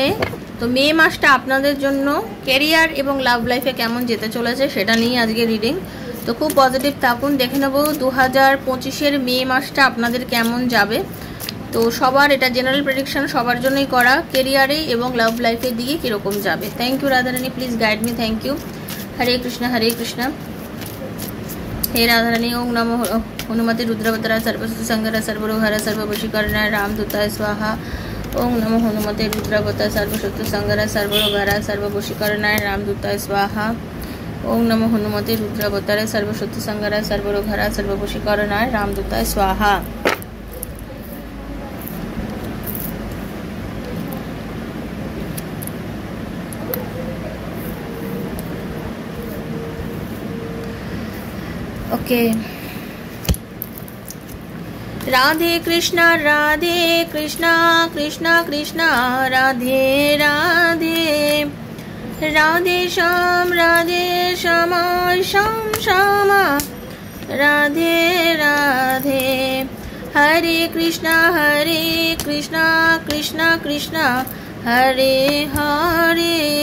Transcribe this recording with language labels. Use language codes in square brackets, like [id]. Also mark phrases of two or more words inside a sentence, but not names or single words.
[bn] তো মে মাসটা আপনাদের জন্য ক্যারিয়ার এবং লাভ লাইফে কেমন যেতে চলেছে সেটা নিয়ে আজকে রিডিং। তো খুব পজিটিভ থাকুন। দেখে নেব 2025-এর মে মাসটা আপনাদের কেমন যাবে। তো সবার এটা জেনারেল প্রেডিকশন, সবার জন্যই করা। ক্যারিয়ারে এবং লাভ লাইফের দিকে কীরকম যাবে। [en] Thank you Radharani, please guide me. Thank you. হরে কৃষ্ণ হরে কৃষ্ণ। [hi] हे राधारानी। [sa] ओम नमो हनुमते रुद्रवतराय सर्वसुत संगरा सर्वरोहरा सर्ववशीकरणाय रामदूताय स्वाहा। ओम नमो हनुमते रुद्रवतराय सर्वसुत संगरा सर्वरोहरा सर्ववशीकरणाय रामदूताय स्वाहा। ओम नमो हनुमते रुद्रवतराय सर्वसुत संगरा सर्वरोहरा सर्ववशीकरणाय रामदूताय स्वाहा। [hi] ओके, राधे कृष्णा कृष्णा कृष्णा राधे राधे, রাধে শ্যাম শ্যাম শ্যামা রাধে রাধে। [bn] হরে কৃষ্ণ কৃষ্ণ কৃষ্ণ হরে হরে,